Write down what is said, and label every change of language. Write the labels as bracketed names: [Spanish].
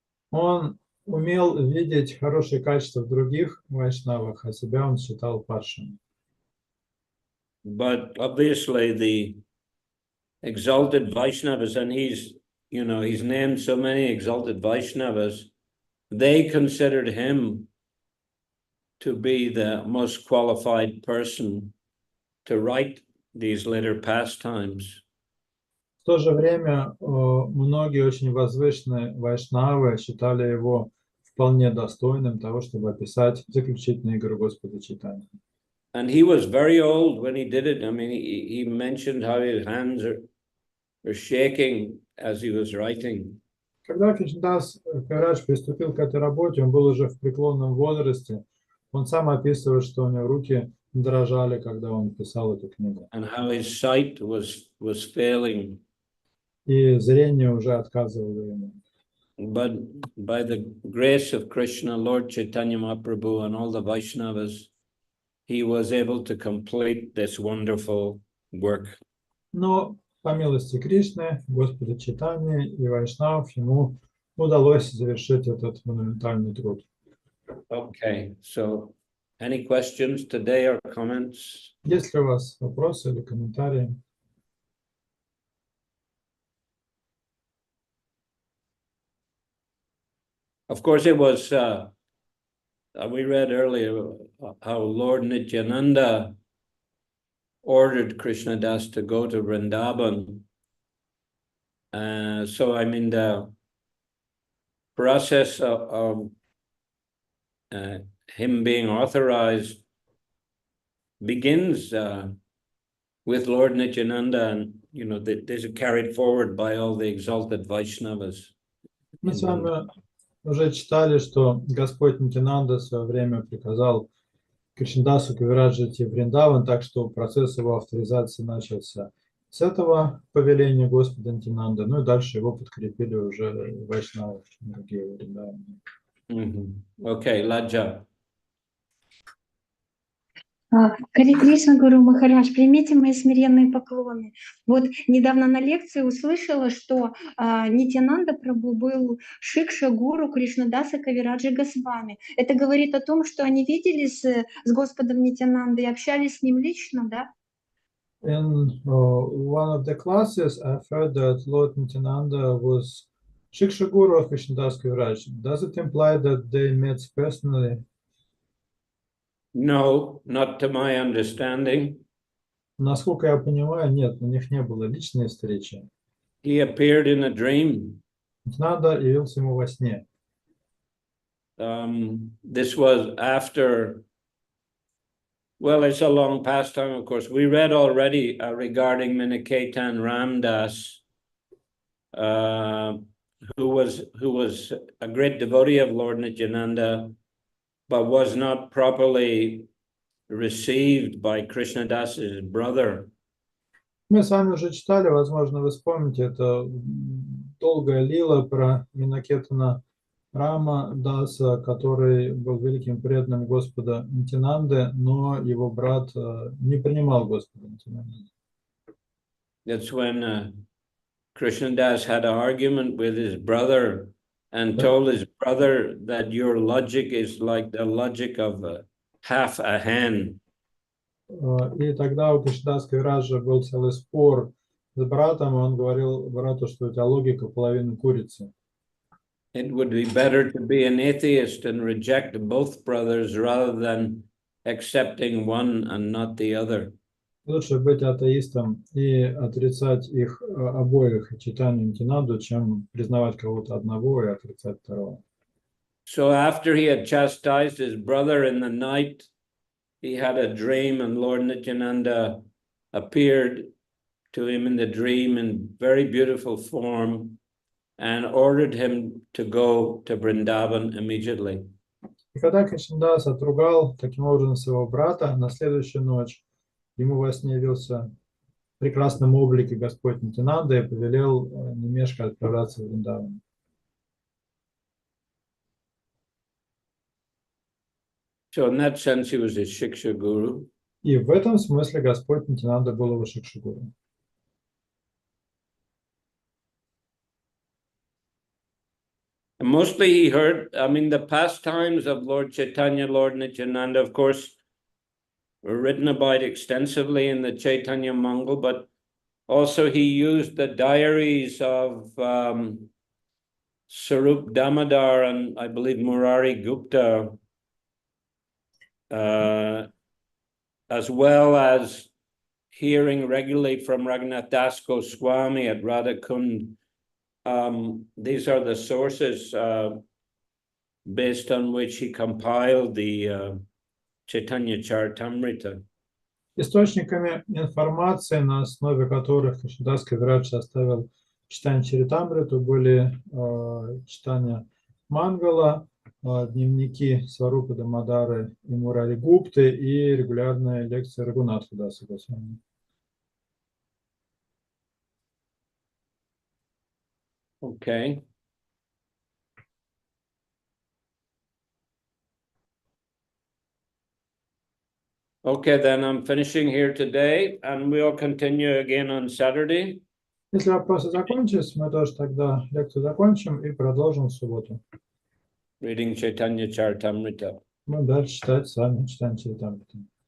[Russian] Он умел видеть хорошие качества в других вайшнавах, а себя он считал падшим. [English] But obviously the exalted Vaishnavas, and he's named so many exalted Vaishnavas, they considered him to be the most qualified person to write these later pastimes. [Russian] В то же время многие очень возвышенные вайшнавы считали его вполне достойным того, чтобы описать заключительные игры Господа Чайтаньи. [English] And he was very old when he did it. I mean, he mentioned how his hands are shaking as he was writing. [Russian] Когда Кришнадас Кавирадж приступил к этой работе, он был уже в преклонном возрасте. Он сам описывает, что у него руки дрожали, когда он писал эту книгу. [English] And how his sight was failing. [Russian] И зрение уже отказывало ему. [English] But by the grace of Krishna, Lord Chaitanya Mahaprabhu, and all the Vaishnavas, he was able to complete this wonderful work. [Russian] Но по милости Кришны, Господа Чайтаньи и вайшнавов ему удалось завершить этот монументальный труд. [English] Okay, so any questions today or comments? [Russian] Есть ли у вас вопросы или комментарии? [English] Of course, it was, we read earlier how Lord Nityananda ordered Krishnadas to go to Vrindavan. So, I mean, the process of him being authorized begins with Lord Nityananda, and, this is carried forward by all the exalted Vaishnavas. [Russian] Мы с вами уже читали, что Господь Нитянанда в свое время приказал Кришнадасу Кавираджу идти в Вриндаван, так что процесс его авторизации начался с этого повеления Господа Нитянанда, ну и дальше его подкрепили уже вайшнавы, другие Вриндаваны. [English] Okay, Laja. [Russian] Харе Кришна, Гуру Махарадж, примите мои смиренные поклоны. Вот недавно на лекции услышала, что Нитьянанда Прабху был Шикша Гуру Кришнадаса Кавираджи Госвами. Это говорит о том, что они виделись с Господом Нитьянандой и общались с ним лично, да? [English] In one of the classes, I've heard that Lord Nityananda was Shiksha Guru of Krishnadas Kaviraj. Does it imply that they met personally? No, not to my understanding. [Russian] Насколько я понимаю, нет, у них не было личной встречи. [English] He appeared in a dream. [Russian] Нитянанда явился ему во сне. [English] This was after, well, it's a long past time, of course. We read already regarding Miniketan Ramdas, who was a great devotee of Lord Nityananda, but was not properly received by Krishnadas's brother. [Russian] Мы с вами уже читали, возможно, вы вспомните, это долгая лила про Минакетана Рама Даса, который был великим преданным Господа Нитянанды, но его брат не принимал Господа Нитянанды. [English] That's when Krishnadas had an argument with his brother and told his brother that your logic is like the logic of half a hen. [Russian] И тогда у Кришнадаса Кавираджа был целый спор с братом, и он говорил брату, что у тебя логика половины курицы. [English] It would be better to be an atheist and reject both brothers rather than accepting one and not the other. [Russian] Лучше быть атеистом и отрицать их обоих, Чайтанью и Нитянанду, чем признавать кого-то одного и отрицать второго. [English] So after he had chastised his brother in the night, he had a dream, and Lord Nityananda appeared to him in the dream in very beautiful form and ordered him to go to Vrindavan immediately. [Russian] И когда Кришнадас отругал таким образом своего брата, на следующую ночь ему во сне явился в прекрасном облике Господь Нитянанда и повелел не мешкая отправляться в Вриндаван. [English] So in that sense, he was a Shiksha Guru. [Russian] И в этом смысле Господь Нитянанда был его Шикша-гуру. [English] And mostly he heard, I mean, the pastimes of Lord Chaitanya, Lord Nityananda, of course, were written about extensively in the Chaitanya Mangal, but also he used the diaries of Sarup Damodar and I believe Murari Gupta, as well as hearing regularly from Raghunath Das Goswami at Radhakund. These are the sources based on which he compiled the Chaitanya Charitamriта. [Russian] Источниками информации, на основе которых Кришнадас Кавирадж составил Чайтанья Чаритамриту, были читания Мангала, дневники Сварупы Дамодары и Мурари Гупты и регулярные лекции Рагунатха Даса Госвами. [English] Okay. Okay, then I'm finishing here today, and we'll continue again on Saturday. [Russian] Если вопросы закончились, мы тоже тогда лекцию закончим и продолжим в субботу. [English] Reading Chaitanya Charitamrita. [Russian] Мы дальше читать с вами Чайтанья Чаритамриту.